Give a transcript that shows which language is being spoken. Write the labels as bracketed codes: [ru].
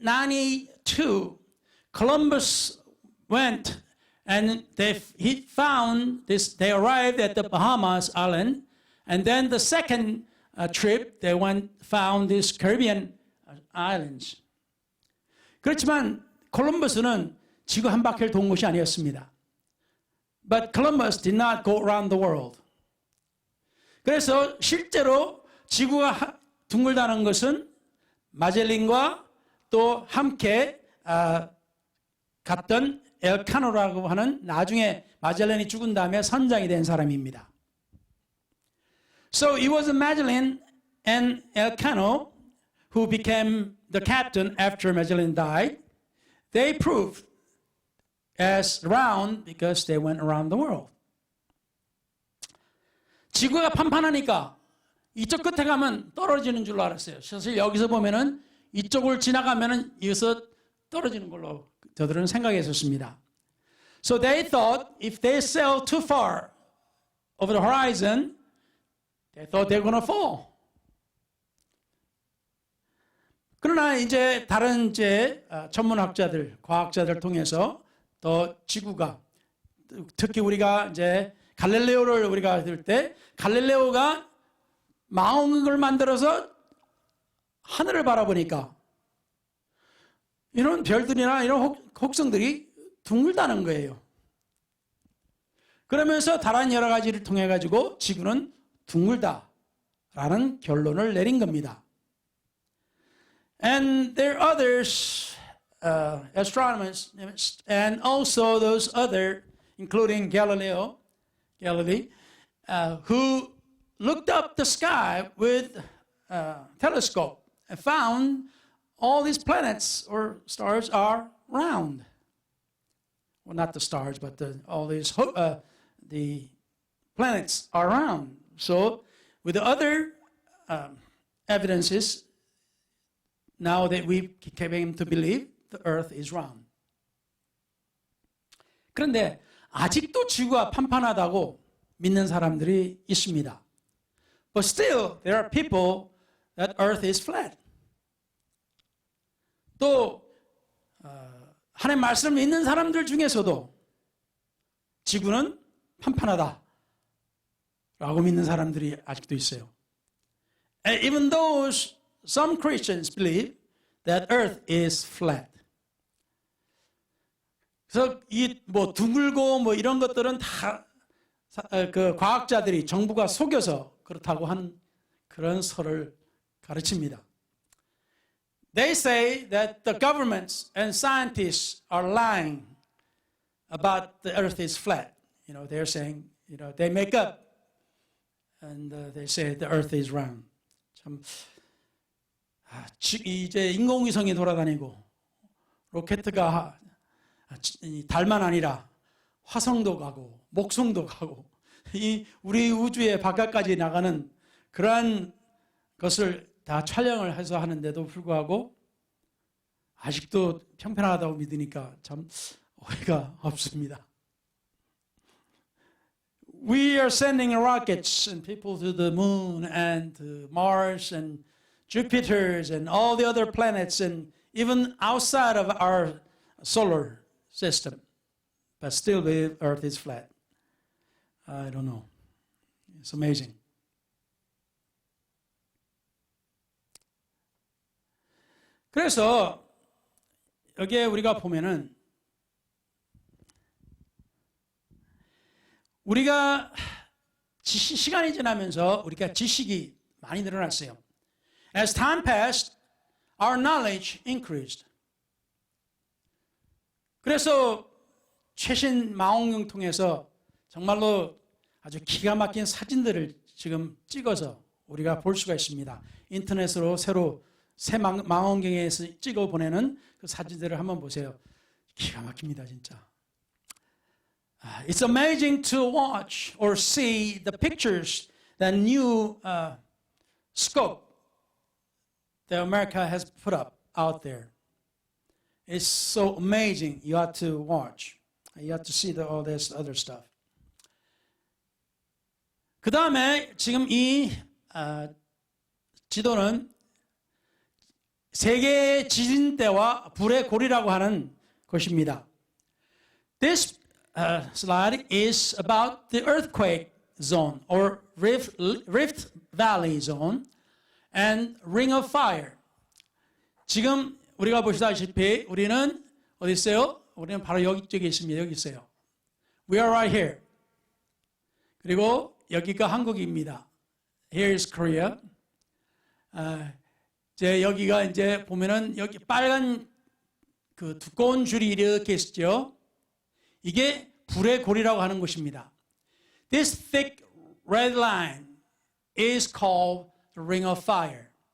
[en] 1492, Columbus went and he found this. They arrived at the Bahamas Island, and then the second trip they found these Caribbean islands. [ko] 그렇지만 콜럼버스는 지구 한 바퀴를 돈 것이 아니었습니다. [en] But Columbus did not go around the world. [ko] 그래서 실제로 지구가 둥글다는 것은 마젤란과 또 함께 갔던 엘카노라고 하는 나중에 마젤란이 죽은 다음에 선장이 된 사람입니다. [en] So it was Magellan and Elcano who became the captain after Magellan died. They proved as round because they went around the world. [ko] 지구가 판판하니까 이쪽 끝에 가면 떨어지는 줄로 알았어요. 사실 여기서 보면은 이쪽을 지나가면은 여기서 떨어지는 걸로 저들은 생각했었습니다. [en] So they thought if they sail too far over the horizon, They thought they were gonna fall. [ko] 그러나 이제 다른 이제 천문학자들, 과학자들 통해서 더 지구가 특히 우리가 이제 갈릴레오를 우리가 들 때 갈릴레오가 망원경을 만들어서 하늘을 바라보니까 이런 별들이나 이런 혹성들이 둥글다는 거예요. 그러면서 다른 여러 가지를 통해 가지고 지구는 둥글다라는 결론을 내린 겁니다. [en] And there are others, astronomers, and also those other, including Galilei, who looked up the sky with a telescope and found all these planets or stars are round. Well, not the stars, but all these the planets are round. So, with the other evidences, now that we came to believe the earth is round. [ko] 그런데 아직도 지구가 판판하다고 믿는 사람들이 있습니다. [en] But still, there are people that earth is flat. [ko] 또 하나님 말씀을 믿는 사람들 중에서도 지구는 판판하다 라고 믿는 사람들이 아직도 있어요. [en] And even those some Christians believe that earth is flat. [ko] 그래서 이 뭐 둥글고 뭐 이런 것들은 다 그 과학자들이 정부가 속여서 그렇다고 하는 그런 설을 가르칩니다. [en] They say that the governments and scientists are lying about the earth is flat. You know, they're saying, you know, they make up and they say the earth is round. [ko] 참 이제 인공위성이 돌아다니고 로켓가 달만 아니라 화성도 가고 목성도 가고 이 우리 우주의 바깥까지 나가는 그러한 것을 다 촬영을 해서 하는데도 불구하고 아직도 평평하다고 믿으니까 참 어이가 없습니다. [en] We are sending rockets and people to the moon and to Mars and Jupiter and all the other planets and even outside of our solar system. But still the earth is flat. I don't know. It's amazing. [ko] 그래서 여기에 우리가 보면은 우리가 시간이 지나면서 우리가 지식이 많이 늘어났어요. [en] As time passed, our knowledge increased. [ko] 그래서 최신 망원경 통해서 정말로 아주 기가 막힌 사진들을 지금 찍어서 우리가 볼 수가 있습니다. 인터넷으로 새로 새 망원경에서 찍어 보내는 그 사진들을 한번 보세요. 기가 막힙니다, 진짜. [en] It's amazing to watch or see the pictures that new scope that America has put up out there. It's so amazing. You have to watch. You have to see all this other stuff. [ko] 그 다음에 지금 이 지도는 세계 지진대와 불의 고리라고 하는 것입니다. [en] This slide is about the earthquake zone or Rift Valley zone and Ring of Fire. [ko] 지금 우리가 보시다시피 우리는 어디 있어요? 우리는 바로 여기 있습니다. 여기 있어요. [en] We are right here. [ko] 그리고 여기가 한국입니다. [en] Here is Korea. [ko] 이제 여기가 이제 보면은 여기 빨간 그 두꺼운 줄이 이렇게 있죠. 이게 불의 고리라고 하는 곳입니다. [en] This thick red line is called the Ring of Fire.